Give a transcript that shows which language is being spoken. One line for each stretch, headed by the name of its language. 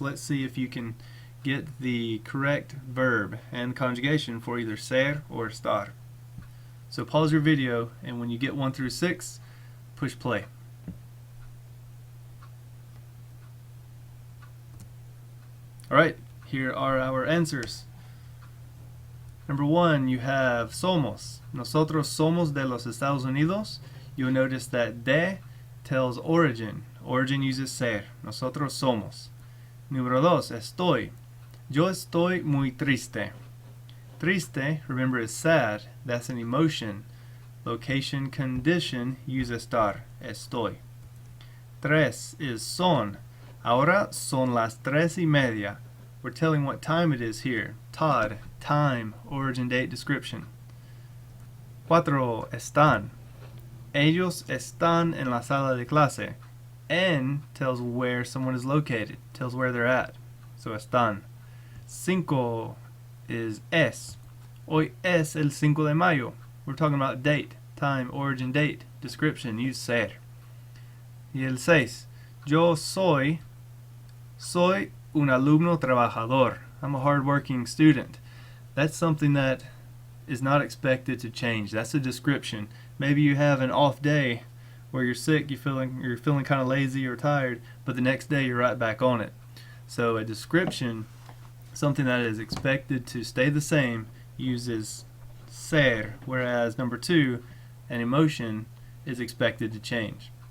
English: Let's see if you can get the correct verb and conjugation for either ser or estar. So pause your video, and when you get 1 through 6, push play. Alright, here are our answers. Number 1, you have somos.
Spanish: Nosotros somos de los Estados Unidos.
English: You'll notice that de tells origin. Origin uses ser.
Spanish: Nosotros somos. Número 2, estoy. Yo estoy muy triste.
English: Triste, remember, is sad. That's an emotion. Location, condition, use estar. Estoy. 3 is son.
Spanish: Ahora son las 3:30.
English: We're telling what time it is here. Todd, time, origin, date, description. 4, están.
Spanish: Ellos están en la sala de clase.
English: En tells where someone is located, tells where they're at. So están. 5 is es.
Spanish: Hoy es el 5 de mayo.
English: We're talking about date, time, origin, date, description, use ser.
Spanish: Y el 6. Yo soy un alumno trabajador.
English: I'm a hard-working student. That's something that is not expected to change. That's a description. Maybe you have an off day where you're sick, you're feeling kind of lazy or tired, but the next day you're right back on it. So a description, something that is expected to stay the same, uses ser, whereas number 2, an emotion, is expected to change.